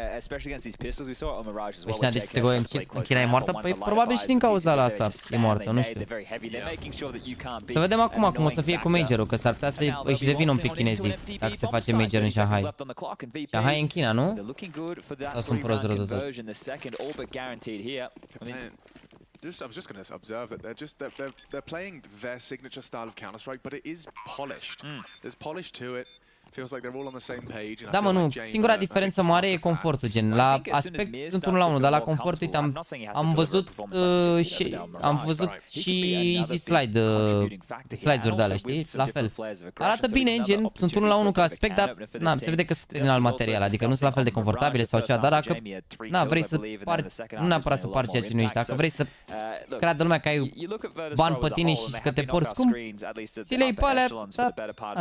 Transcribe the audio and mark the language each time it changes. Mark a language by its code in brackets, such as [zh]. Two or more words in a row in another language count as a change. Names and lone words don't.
[ro] Ăștia de ce se goie în China e moartă? Păi probabil și din cauza la asta e moartă, nu știu. Să vedem acum cum o să fie cu majorul, că s-ar putea să își devină un pic chinezii dacă se face major în Shanghai. Shanghai e în China, nu? Sau sunt prost rău de tot? [en] I'm just going to observe it. They're playing their signature style of Counter-Strike, but it is polished. There's polish to it. Feels like they're all on the same page. [ro] Da, mă, nu. Singura diferență mare e confortul, gen. La aspect sunt 1 la 1, dar la confort, uite, am văzut și [en] easy slide- [ro] uri de alea, știi? La fel. Arată bine, gen, sunt 1 la 1 ca aspect, dar na, se vede că sunt din alt material, adică nu sunt la fel de confortabile sau ceva, dar dacă na, vrei să pari, nu neapărat să pari ceea ce nu ești, dacă vrei să creadă lumea că ai bani pe tine și că te porți scump, ți le iei pe alea, da.